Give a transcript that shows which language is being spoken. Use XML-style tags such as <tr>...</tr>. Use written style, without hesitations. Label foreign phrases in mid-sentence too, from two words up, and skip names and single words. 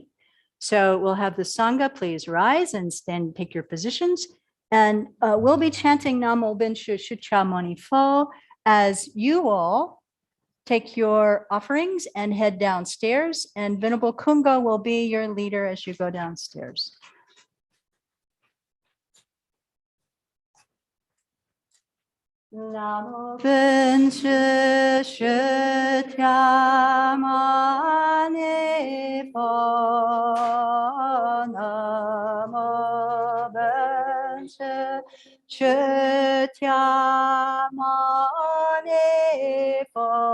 <en>So we'll have the sangha please rise and stand, take your positions. And we'll be chanting</en> <zh>南无本师释迦牟尼佛</zh> <en>as you all take your offerings and head downstairs. And Venerable Kungo will be your leader as you go downstairs.</en> <zh>南无本师释迦牟尼佛. 南无本师释迦牟尼佛.</zh>